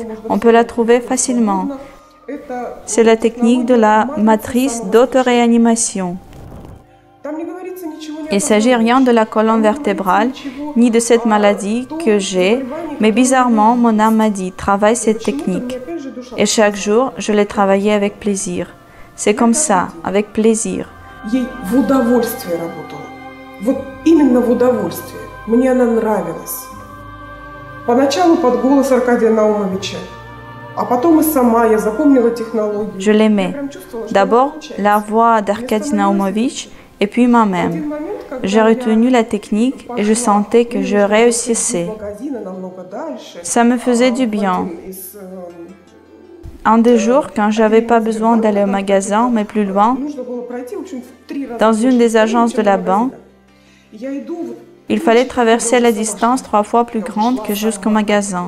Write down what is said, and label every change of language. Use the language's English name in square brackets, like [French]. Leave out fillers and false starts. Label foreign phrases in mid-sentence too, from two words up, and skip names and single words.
[French] On peut la trouver facilement. C'est la technique de la matrice d'autoréanimation. Il ne s'agit rien de la colonne vertébrale, ni de cette maladie que j'ai, mais bizarrement, mon âme m'a dit « Travaille cette technique ». Et chaque jour, je l'ai travaillée avec plaisir. C'est comme ça, avec plaisir. [Russian] Ей в удовольствие работала. Вот именно в удовольствие. Мне она нравилась. Поначалу под голос Аркадия Наумовича, а потом и сама я запомнила технологию. [French] Je l'aimais. D'abord, la voix d'Arkady Naumovitch et puis moi-même. J'ai retenu la technique et je sentais que je réussissais. Ça me faisait du bien. Un des jours, quand je n'avais pas besoin d'aller au magasin, mais plus loin, dans une des agences de la banque, il fallait traverser la distance 3 fois plus grande que jusqu'au magasin.